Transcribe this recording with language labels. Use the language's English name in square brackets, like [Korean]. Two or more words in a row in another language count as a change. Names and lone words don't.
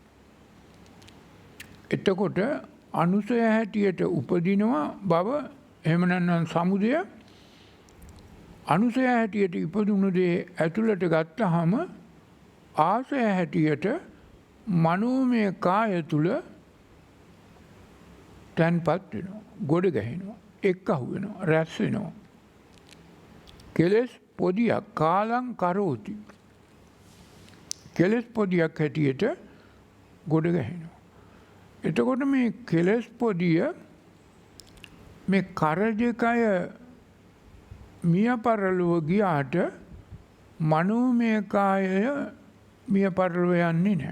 [Sinhala] එතකොට අනුසය හැටියට උපදිනවා බව එහෙම නැත්නම් සමුදය අනුසය හැටියට ඉපදුණු දේ ඇතුළට ගත්තාම ආසය හැටියට මනෝමය කාය තුල තැන්පත් වෙනවා. ගොඩ ගැහෙනවා. එක්කහු වෙනවා. රැස් වෙනවා. කෙලෙස් පොදියක් [Pali] කාලං කරෝති. [Sinhala] කෙලෙස් පොදියක් හැටියට ගොඩ ගැහෙනවා. එතකොට මේ කෙලෙස් පොදිය මේ කරජකය මිය පරලොව ගියාට මනෝමය කායය මිය පරලොව යන්නේ නැහැ.